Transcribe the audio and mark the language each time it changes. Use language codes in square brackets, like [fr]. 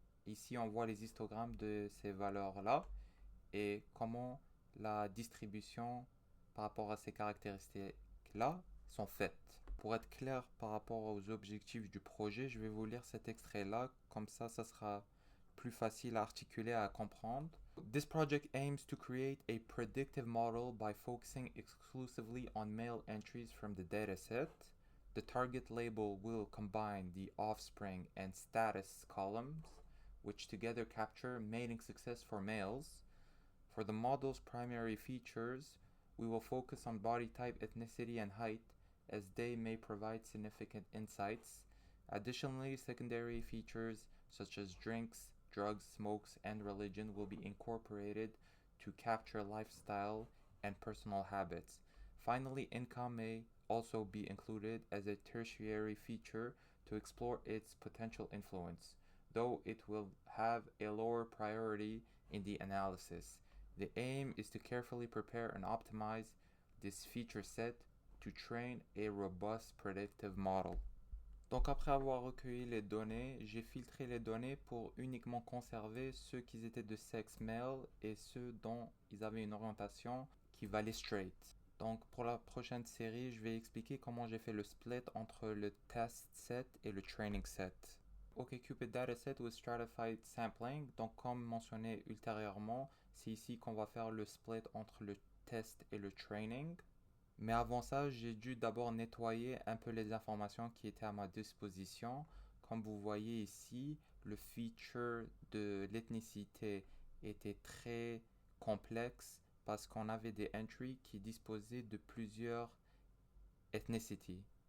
[fr] Ici, on voit les histogrammes de ces valeurs-là et comment la distribution par rapport à ces caractéristiques-là sont faites. Pour être clair par rapport aux objectifs du projet, je vais vous lire cet extrait-là, comme ça sera plus facile à articuler, à comprendre. [en] This project aims to create a predictive model by focusing exclusively on male entries from the dataset. The target label will combine the offspring and status columns, which together capture mating success for males. For the model's primary features, we will focus on body type, ethnicity, and height, as they may provide significant insights. Additionally, secondary features such as drinks, drugs, smokes, and religion will be incorporated to capture lifestyle and personal habits. Finally, income may also be included as a tertiary feature to explore its potential influence, though it will have a lower priority in the analysis. The aim is to carefully prepare and optimize this feature set to train a robust predictive model. [fr] Donc après avoir recueilli les données, j'ai filtré les données pour uniquement conserver ceux qui étaient de sexe male et ceux dont ils avaient une orientation qui valait straight. Donc pour la prochaine série, je vais expliquer comment j'ai fait le split entre le test set et le training set. [en] OkCupid Dataset with Stratified Sampling. [fr] Donc, comme mentionné ultérieurement, c'est ici qu'on va faire le split entre le test et le training. Mais avant ça, j'ai dû d'abord nettoyer un peu les informations qui étaient à ma disposition. Comme vous voyez ici, le feature de l'ethnicité était très complexe parce qu'on avait des entries qui disposaient de plusieurs ethnicities.